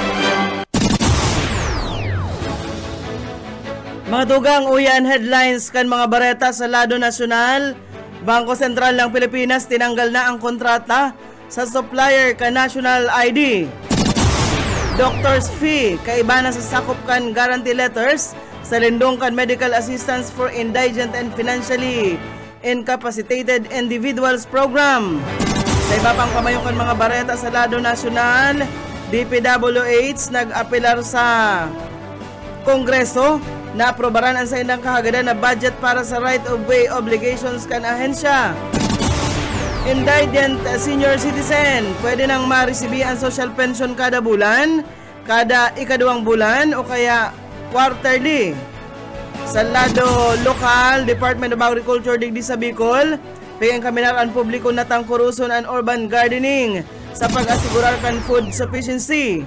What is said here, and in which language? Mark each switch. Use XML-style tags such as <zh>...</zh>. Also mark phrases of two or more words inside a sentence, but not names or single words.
<bik>Mga dugang uyan headlines kan mga bareta sa lado nasyonal. Bangko Sentral ng Pilipinas tinanggal na ang kontrata sa supplier ka National ID.</bik> <en>Doctor's fee,</en> <bik>kaiba na sa sakop kan</bik> <en>guarantee letters</en> <bik>sa lindong kan medical assistance for indigent and financially incapacitated individuals program. Sa iba pang pamayo kan mga bareta sa lado nasyonal, DPWH nag-apelar sa Kongreso na aprobaran ang sa indang kahagadan na budget para sa</bik> <en>right-of-way obligations</en> <bik>kan ahensya.</bik> <en>Indigent senior citizen,</en> <bik>pwede nang maresibi ang</bik> <en>social pension</en> <bik>kada bulan, kada ikaduwang bulan o kaya quarterly. Sa lado lokal, Department of Agriculture digdi sa Bicol, payang kaminaraan publiko na tangkuruson</bik> <en>and urban gardening</en> <bik>sa pag-asigurar kan</bik> <en>food sufficiency.</en>